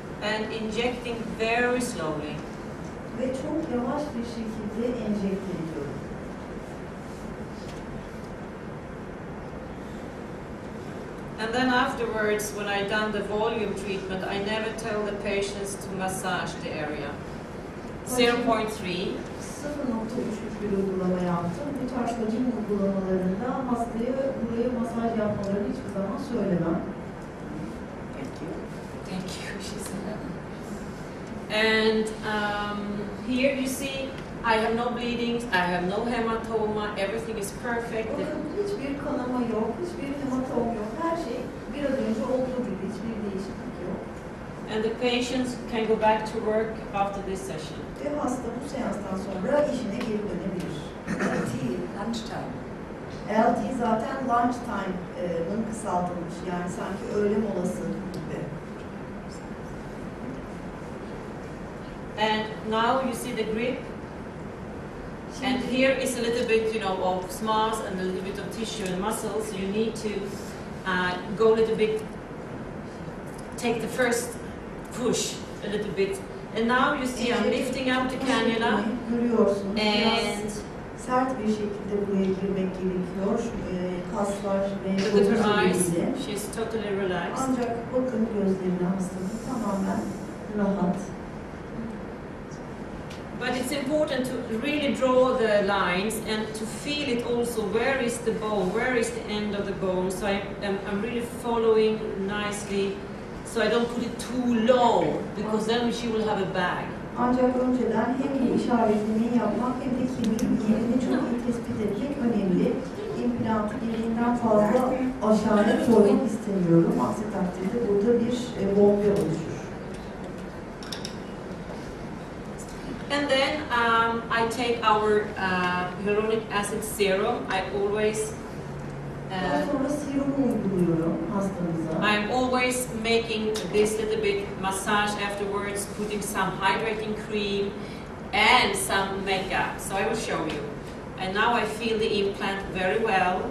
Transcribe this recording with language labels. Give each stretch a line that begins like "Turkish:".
English: And injecting very slowly.
Turkish: Ve çok yavaş bir şekilde enjekte ediyorum.
English: And then afterwards, when I've done the volume treatment, I never tell the patients to massage the area. 0.3.
Turkish: 0.3'lük bir uygulama yaptım. Bu tarz hacim uygulamalarında hastaya buraya masaj yapmalarını hiçbir zaman söylemem.
English: Thank you. Thank you, she said. And here you see, I have no bleeding, I have no hematoma, everything is perfect.
Turkish: Bakın hiçbir kanama yok, hiçbir hematom yok. Her şey biraz önce olduğu gibi, hiçbir değişiklik yok.
English: And the patients can go back to work after this session.
Turkish: Ve hasta bu seanstan sonra işine geri dönebilir.
English: LT, lunchtime.
Turkish: LT zaten
English: lunch time'ın
Turkish: kısaltılmış. Yani sanki öğle molası gibi.
English: And now you see the grip. And here is a little bit, you know, of smas and a little bit of tissue and muscles. You need to go a little bit, take the first push a little bit. And now you see I'm lifting up the cannula.
Turkish: Görüyorsunuz.
English: And
Turkish: Sert bir şekilde buraya girmek gerekiyor. Kaslar ve
English: look at her eyes.
Turkish: ile.
English: She's totally relaxed.
Turkish: Ancak bakın gözlerine hastanın tamamen rahat.
English: But it's important to really draw the lines and to feel it also. Where is the bone? Where is the end of the bone? So I'm really following nicely, so I don't put it too low, because then she will have a bag.
Turkish: Ancak önceden hem bu işaretlemeyi yapmak hem de kemiğin yerini çok iyi tespit etmek önemli. İmplantı gereğinden fazla aşağıya koymak istemiyorum. Aksi takdirde burada bir bombe oluşur.
English: And then I take our hyaluronic acid serum. I always
Turkish: Daha sonra serumu uyguluyorum hastamıza.
English: I'm always making this little bit massage afterwards, putting some hydrating cream and some makeup. So I will show you. And now I feel the implant very well.